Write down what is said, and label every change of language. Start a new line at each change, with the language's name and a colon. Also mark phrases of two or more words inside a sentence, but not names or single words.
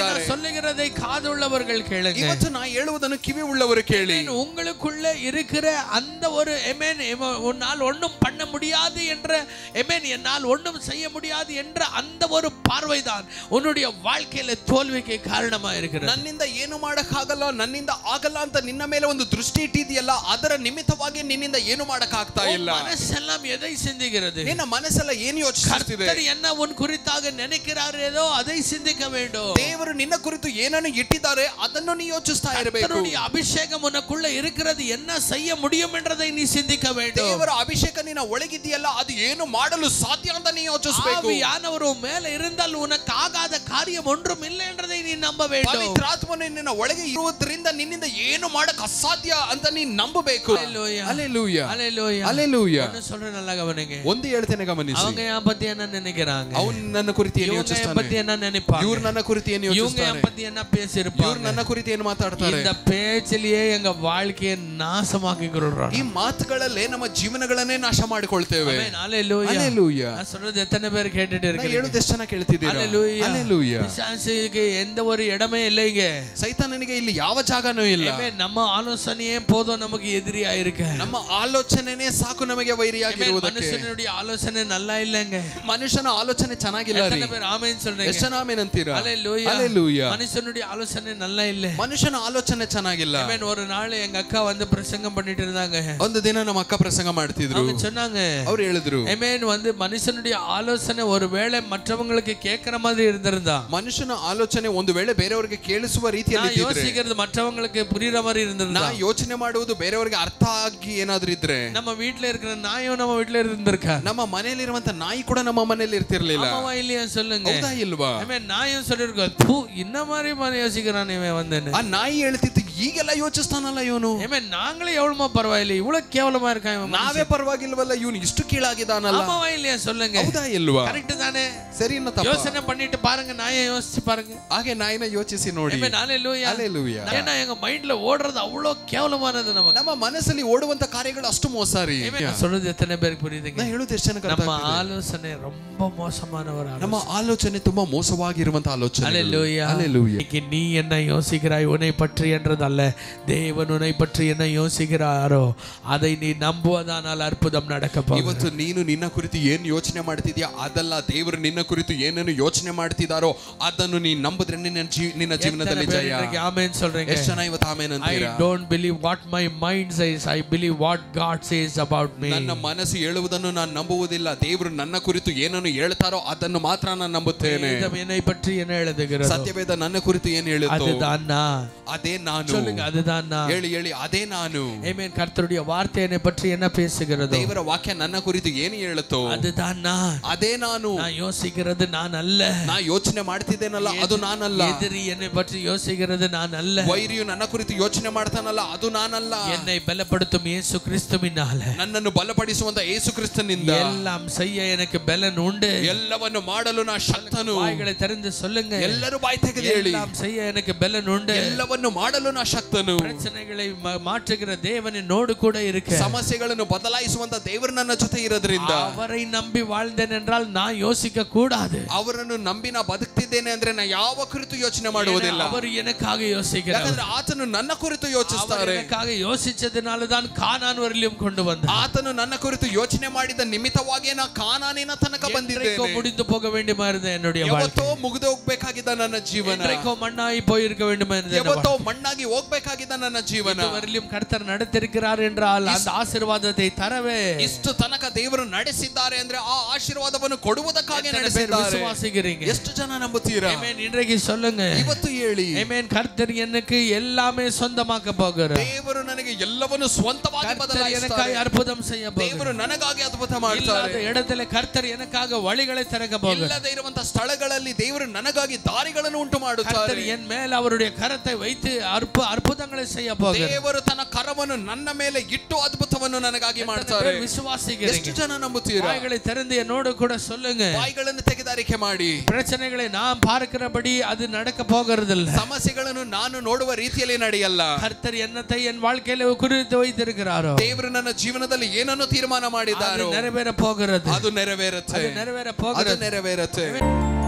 Tamil: சொல்லுகிறதை காதுள்ளவர்கள் கேளுங்க.
Kannada: ಇವತ್ತು ನಾ ಹೇಳುವುದನ್ನು ಕಿವಿ ಉಳ್ಳವರು ಕೇಳಿ.
Tamil: உங்களுக்குள்ள இருக்கிற அந்த ஒரு ஆமென் உன்னால் ஒண்ணும் பண்ண முடியாது என்ற ஆமென் என்னால் ஒண்ணும் செய்ய முடியாது என்ற அந்த ஒரு பார்வைதான் உன்னுடைய வாழ்க்கையில தோல்விக்கு காரணமா இருக்கிறது.
Kannada: ನನ್ನಿಂದ ಏನು ಮಾಡಕ್ಕಾಗಲ್ಲ, ನನ್ನಿಂದ ಆಗಲ್ಲ ಅಂತ ನಿನ್ನ ಮೇಲೆ ಒಂದು ದೃಷ್ಟಿ ಇಟ್ಟಿದೆಯಲ್ಲ, ಅದರ ನಿಮಿತ್ತವಾಗಿ ನಿನ್ನಿಂದ ಏನು ಮಾಡಕ್ಕಾಗ್ತಾ ಇಲ್ಲ.
Tamil: மனசெல்லாம் எதை சிந்திக்கிறது?
Kannada: ನಿನ್ನ ಮನಸ್ಸೆಲ್ಲ ಏನು ಯೋಚಿಸುತ್ತಿದೆ?
Tamil: கர்த்தர் என்ன உன் குறித்தாக நினைக்கிறாரோ அதை சிந்திக்க வேண்டும்.
Kannada: ದೇವರು ನಿನ್ನ ಕುರಿತು ಏನನ್ನು ಇಟ್ಟಿದ್ದಾರೆ ಅದನ್ನು ನೀ ಯೋಚಿಸ್ತಾ ಇರಬೇಕು.
Tamil: கர்த்தருடைய அபிஷேகம் உனக்குள்ள இருக்கிறது என்ன செய்ய முடியும் என்றதை நீ சிந்திக்க வேண்டும்.
Kannada: ದೇವರ ಅಭಿಷೇಕ ನಿನ್ನ ಒಳಗಿದೆಯಲ್ಲ, ಅದು ಏನು ಮಾಡಲು ಸಾಧ್ಯ ಅಂತ ನೀ ಯೋಚಿಸಬೇಕು.
Tamil: ஆவியானவர் மேல இருந்தால் உனக்கு ஆகாத காரியம் ஒன்றும் இல்லை என்றதை நீ நம்ப வேண்டும். ಪವಿತ್ರಾತ್ಮನು ನಿನ್ನ ಒಳಗೆ ಇರುವುದರಿಂದ ನಿನ್ನಿಂದ ಏನು ಮಾಡಕ್ಕೆ ಅಸಾಧ್ಯ ಅಂತ ನೀ ನಂಬಬೇಕು. ஹalleluya ஹalleluya ஹalleluya ஹalleluya. என்ன சொல்றேன் நல்லா கவனிங்க.
Kannada: ಒಂದು ಹೇಳ್ತೇನೆ ಗಮನಿಸಿ.
Tamil: அவங்க என் பத்தி என்ன நினைக்கிறாங்க?
Kannada: ಅವನು ನನ್ನ ಕುರಿತು ಏನು ಯೋಚಿಸ್ತಾನೆ?
Tamil: இவங்க பத்தி என்ன நினைப்பாங்க?
Kannada: ಇವರು ನನ್ನ ಕುರಿತು ಏನು ಯೋಚಿಸ್ತಾರೆ?
Tamil: இவங்க என் பத்தி என்ன பேசிருப்பாங்க?
Kannada: ಇವರು ನನ್ನ ಕುರಿತು ಏನು ಮಾತಾಡ್ತಾರೆ?
Tamil: இந்த பேச்சிலேயே எங்க வாழ்க்கையை நாசமாக்கிக்கிறோம்.
Kannada: ಈ ಮಾತುಗಳಲ್ಲೇ ನಮ್ಮ ಜೀವನಗಳನ್ನೇ ನಾಶ ಮಾಡಿಕೊಳ್ತೇವೆ. ಆಮೆನ್.
Tamil: ஹalleluya ஹalleluya. நான் சொல்றது எத்தனை பேர் கேட்டுட்டு இருக்கீங்க?
Kannada: ಹೇಳೋದು ಎಷ್ಟು ಜನ ಕೇಳ್ತಿದ್ದೀರಾ?
Tamil: ஹalleluya ஹalleluya. பிசாசுக்கு எந்த ஒரு இடமே இல்லைங்க.
Kannada: ಸೈತಾನನಿಗೆ ಇಲ್ಲಿ ಯಾವ ಜಾಗನೂ ಇಲ್ಲ. ಆಮೆನ್. ನಮ್ಮ ಆಲೋಚನೆಯೇ
Tamil: போதும் நமக்கு எதிரியா இருக்க.
Kannada: ನಮ್ಮ ಆಲೋಚನೆನೇ ಸಾಕು ನಮಗೆ ವೈರಿಯಾಗಿರುವುದಕ್ಕೆ.
Tamil: மனுஷனுடைய ஆலோசனை நல்லா இல்லங்க.
Kannada: ಮನುಷ್ಯನ ಆಲೋಚನೆ ಚೆನ್ನಾಗಿಲ್ಲ ರೀ.
Tamil: எத்தனை பேர் ஆமென் சொல்றீங்க?
Kannada: ಎಷ್ಟು ಜನ ಆಮೆನ್ ಅಂತೀರಾ?
Tamil: ஹalleluya ஹalleluya. மனுஷனுடைய ஆலோசனை நல்லா இல்ல.
Kannada: ಮನುಷ್ಯನ ಆಲೋಚನೆ ಚೆನ್ನಾಗಿಲ್ಲ.
Tamil: ஆமென். ஒரு நாள் எங்க அக்கா வந்து பிரசங்கம் பண்ணிட்டு இருந்தாங்க.
Kannada: ಒಂದು ದಿನ ನಮ್ಮ ಅಕ್ಕ ಪ್ರಸಂಗ ಮಾಡ್ತಿದ್ರು.
Tamil: அவங்க சொன்னாங்க,
Kannada: ಅವರು ಹೇಳಿದ್ರು,
Tamil: ஆமென், வந்து மனுஷனுடைய ஆலோசனை ஒருவேளை மற்றவங்களுக்கு கேக்குற மாதிரி இருந்திருந்தா,
Kannada: ಮನುಷ್ಯನ ಆಲೋಚನೆ ಒಂದು ವೇಳೆ ಬೇರೆಯವರಿಗೆ ಕೇಳಿಸುವ ರೀತಿಯಲ್ಲಿ ಇದ್ದರೆ,
Tamil: யோசிக்கிறது மற்றவங்களுக்கு புரியுற மாதிரி இருந்திருந்தா,
Kannada: ನಾ ಯೋಚನೆ ಮಾಡುವುದು ಬೇರೆಯವರಿಗೆ ಅರ್ಥ ಆಗಿ ಏನಾದರೂ ಇದ್ರೆ,
Tamil: நம்ம வீட்ல இருக்கிற நாயும் நம்ம வீட்ல இருந்திருக்கா?
Kannada: ನಮ್ಮ ಮನೆಯಲ್ಲಿ ಇರುವಂತ ನಾಯಿ ಕೂಡ ನಮ್ಮ ಮನೆಯಲ್ಲಿ ಇರ್ತಿರ್ಲಿಲ್ಲ.
Tamil: ஆமாவா இல்லையா சொல்லுங்க.
Kannada: ಹೌದಾ ಇಲ್ವಾ?
Tamil: ஆமென். நாயும் சொல்லிருக்கா, பூ இந்த மாதிரி மாதிரி யோசிக்கிறானே இவன் வந்தேன்னு.
Kannada: ಆ ನಾಯಿ ಹೇಳ್ತಿತ್ತು, ಈಗೆಲ್ಲ ಯೋಚಿಸ್ತಾನಲ್ಲ ಇವನು.
Tamil: ஆமென். நாங்களே எவ்வளவு பரவாயில்லை, இவ்வளவு கேவலமா இருக்கான் இவன்.
Kannada: ನಾವೇ ಪರವಾಗಿಲ್ವಲ್ಲ, ಇವನು ಇಷ್ಟು ಕೀಳಾಗಿದ್ದಾನಲ್ಲ.
Tamil: ஆமாவா இல்லையா சொல்லுங்க.
Kannada: ಹೌದಾ ಇಲ್ವಾ?
Tamil: கரெக்ட் தானே?
Kannada: ಸರಿ என்ன ತಪ್ಪಾ?
Tamil: யோசனை பண்ணிட்டு பாருங்க, நாயை யோசிச்சு பாருங்க.
Kannada: ಹಾಗೆ ನಾಯಿನ ಯೋಚಿಸಿ ನೋಡಿ.
Tamil: ஆமென். ஹalleluya ஹalleluya. ஏன்னா எங்க மைண்ட்ல ஓடுறது அவ்வளவு கேவலமானது நமக்கு.
Kannada: ನಮ್ಮ ಮನಸ್ಸಲ್ಲಿ ಓಡುವಂತ ಕಾರ್ಯಗಳು ಅಷ್ಟು ಮೋಸ ರೀ.
Tamil: நான் சொல்றது எத்தனை பேருக்கு புரியுதுங்க?
Kannada: ನಾ ಹೇಳೋದು ಎಷ್ಟು ಜನಕ್ಕೆ ಅರ್ಥ
Tamil: நம்ம
Kannada: ಆಗ್ತಿದೆ?
Tamil: ஆலோசனை ரொம்ப மோசமானவர்.
Kannada: ನಮ್ಮ ಆಲೋಚನೆ ತುಂಬಾ ಮೋಸವಾಗಿರುವಂತ ಆಲೋಚನೆ.
Tamil: ஹalleluya ஹalleluya. நீ என்ன யோசிக்கிறாய் உன்னை பற்றி என்றதல்ல, தேவன் உன்னை பற்றி என்ன யோசிக்கிறாரோ அதை நீ நம்புவதானால் அற்புதம் நடக்க போகுது.
Kannada: ಇವತ್ತು ನೀನು ನಿನ್ನ ಕುರಿತು ಏನು ಯೋಚನೆ ಮಾಡ್ತಿದ್ಯಾ ಅದಲ್ಲ, ದೇವರು ನಿನ್ನ ಕುರಿತು ಏನನ್ನು ಯೋಚನೆ ಮಾಡ್ತಿದಾರೋ ಅದನ್ನು ನೀ ನಂಬಿದ್ರೆ ನಿನ್ನ ಜೀವನದಲ್ಲಿ ಜಯ.
Tamil: ಆಮೆನ್ சொல்றீங்க?
Kannada: ಎಷ್ಟು ಜನ ಇವತ್ತು ಆಮೆನ್ ಅಂತೀರಾ?
English: I don't believe what my mind says, I believe what God says about me.
Kannada: ನನ್ನ ಮನಸ್ಸು ಹೇಳುವುದನ್ನು ನಾನು ನಂಬುವುದಿಲ್ಲ, ದೇವರು ನನ್ನ ಕುರಿತು ಏನನ್ನು ಹೇಳ್ತಾರೋ ಅದನ್ನು ಮಾತ್ರ ನಾನು ನಂಬುತ್ತೇನೆ.
Tamil: என்னை பற்றி என்ன எழுதுகிறது?
Kannada: ಸತ್ಯವೇದ ನನ್ನ ಕುರಿತು ಏನು ಹೇಳುತ್ತೋ
Tamil: அதுதான் நான்.
Kannada: ಅದೇ ನಾನು.
Tamil: சொல்லுங்க, அதுதான் நான்.
Kannada: ಹೇಳಿ ಹೇಳಿ, ಅದೇ ನಾನು.
Tamil: ஆமென். கர்த்தருடைய வார்த்தை என்னை பற்றி என்ன பேசுகிறது?
Kannada: ದೇವರ ವಾಕ್ಯ ನನ್ನ ಕುರಿತು ಏನು ಹೇಳುತ್ತೋ
Tamil: அதுதான் நான்.
Kannada: ಅದೇ ನಾನು.
Tamil: நான் யோசிக்கிறது நான் அல்ல.
Kannada: ನಾ ಯೋಚನೆ ಮಾಡ್ತಿದ್ದೇನಲ್ಲ ಅದು ನಾನಲ್ಲ.
Tamil: எதிரி என்னை பற்றி யோசிக்கிறது நான் அல்ல.
Kannada: ವೈರಿಯು ನನ್ನ ಕುರಿತು ಯೋಚನೆ ಮಾಡ್ತಾನಲ್ಲ ಅದು ನಾನಲ್ಲ.
Tamil: என்னை பலப்படுத்தும் இயேசு கிறிஸ்துவினால,
Kannada: ನನ್ನನ್ನು ಬಲಪಡಿಸುವಂತ ಯೇಸು ಕ್ರಿಸ್ತನಿಂದ
Tamil: எல்லாம் செய்ய எனக்கு பலன் உண்டு.
Kannada: ಎಲ್ಲವನ್ನು ಮಾಡಲು ನಾ ಶಕ್ತನು.
Tamil: வாய்களை திறந்து சொல்லுங்க.
Kannada: ಎಲ್ಲರೂ ಬಾಯಿ ತೆಗೆದು ಹೇಳಿ,
Tamil: எல்லாம் செய்ய எனக்கு பலன் உண்டு.
Kannada: ಎಲ್ಲವನ್ನು ಮಾಡಲು ನಾ ಶಕ್ತನು.
Tamil: பிரச்சனைகளை மாற்றுகிற தேவன் என்னோடு கூட இருக்க,
Kannada: ಸಮಸ್ಯೆಗಳನ್ನು ಬದಲಾಯಿಸುವಂತ ದೇವರು ನನ್ನ ಜೊತೆ ಇರೋದ್ರಿಂದ,
Tamil: அவரை நம்பி வாழ்ந்தேன் என்றால் நான் யோசிக்க கூடாது.
Kannada: ಅವರನ್ನು ನಂಬಿ ನಾ ಬದುಕ್ತಿದ್ದೇನೆ ಅಂದ್ರೆ ನಾ ಯಾವ ಕುರಿತು ಯೋಚನೆ ಮಾಡುವುದಿಲ್ಲ.
Tamil: அவர் எனக்காக யோசிக்கிறார்.
Kannada: ಯಾಕಂದ್ರೆ ಆತನು ನನ್ನ ಕುರಿತು ಯೋಚಿಸುತ್ತಾರೆ.
Tamil: எனக்காக யோசிச்சதுனால தான் கானான் வரையிலும் கொண்டு வந்தார்.
Kannada: ಆತನು ನನ್ನ ಕುರಿತು ಯೋಚನೆ ಮಾಡಿದ ನಿಮಿತ್ತವಾಗಿ ನಾ ಕಾನಾನಿನ ತನಕ ಬಂದಿದ್ದೇನೆ.
Tamil: முடிந்து போக வேண்டுமா இருந்த என்னுடைய வாழ்க்கை,
Kannada: ಯಾವತ್ತೋ ಮುಗಿದು ಹೋಗಬೇಕಾಗಿದ್ದ ನನ್ನ ಜೀವನ,
Tamil: மண்ணாಗಿ போயிருக்க வேண்டுமா இருந்த
Kannada: ಯಾವತ್ತೋ ಮಣ್ಣಾಗಿ ಹೋಗಬೇಕಾಗಿದ್ದ ನನ್ನ ಜೀವನ,
Tamil: இதுவரையிலும் கர்த்தர் நடத்திருக்கிறார் என்றால் அந்த ஆசீர்வாதத்தை தரவே,
Kannada: ಇಷ್ಟು ತನಕ ದೇವರು ನಡೆಸಿದ್ದಾರೆ ಅಂದ್ರೆ ಆ ಆಶೀರ್ವಾದವನ್ನು ಕೊಡುವುದಕ್ಕಾಗಿ ನಡೆಸಿದ್ದಾರೆ.
Tamil: விசுவாசிக்கிறீங்க?
Kannada: ಎಷ್ಟು ಜನ ನಂಬುತ್ತೀರಾ? ಆಮೆನ್.
Tamil: இன்றைக்கு சொல்லுங்க,
Kannada: ಇವತ್ತು ಹೇಳಿ,
Tamil: ஆமென். கர்த்தர் எனக்கு எல்லாமே சொந்தமாக்க போகிறார்.
Kannada: ದೇವರು ನನಗೆ ಎಲ್ಲವನ್ನು ಸ್ವಂತವಾಗಿ ಬದಲಾಯಿಸುತ್ತಾರೆ.
Tamil: அற்புதம் செய்ய போகிறார்.
Kannada: ದೇವರು ನನಗಾಗಿ ಅದ್ಭುತ ಮಾಡ್ತಾರೆ.
Tamil: ಇಲ್ಲದ இடத்துல கர்த்தர் எனக்காக வழிகளை திறக்க போகிறார்.
Kannada: ಇಲ್ಲದೆ ಇರುವಂತ ಸ್ಥಳಗಳಲ್ಲಿ ದೇವರು ನನಗಾಗಿ ದಾರಿಗಳನ್ನು ಉಂಟು ಮಾಡುತ್ತಾರೆ.
Tamil: கர்த்தர் என் மேல் அவருடைய கரத்தை வைத்து அற்புதங்களை செய்ய போகிறார்.
Kannada: ದೇವರು ತನ್ನ ಕರವನ್ನು ನನ್ನ ಮೇಲೆ ಇಟ್ಟು ಅದ್ಭುತವನ್ನು ನನಗಾಗಿ ಮಾಡ್ತಾರೆ.
Tamil: விசுவாசிக்கிறீங்க?
Kannada: ಎಷ್ಟು ಜನ ನಂಬುತ್ತೀರಾ?
Tamil: வாய்களை திறந்து என்னோடு கூட சொல்லுங்க.
Kannada: ಬಾಯಿಗಳನ್ನು ತೆಗೆದಾರಿಕೆ ಮಾಡಿ,
Tamil: பிரச்சனைகளை நாம் பார்க்கிறபடி அது நடக்க போகிறதில்ல.
Kannada: ಸಮಸ್ಯೆಗಳನ್ನು ನಾನು ನೋಡುವ ರೀತಿಯಲ್ಲಿ ನಡೆಯಲ್ಲ.
Tamil: கர்த்தர் என்னத்தை என் வாழ்க்கையில குறித்து வைத்திருக்கிறாரோ,
Kannada: ದೇವರು ನನ್ನ ಜೀವನದಲ್ಲಿ ಏನನ್ನು ತೀರ್ಮಾನ ಮಾಡಿದ್ದಾರೋ
Tamil: ನೆರವೇರ போகிறது.
Kannada: ಅದು ನೆರವೇರುತ್ತೆ.
Tamil: ನೆರವೇರ போகிறது.
Kannada: ಅದು ನೆರವೇರುತ್ತೆ.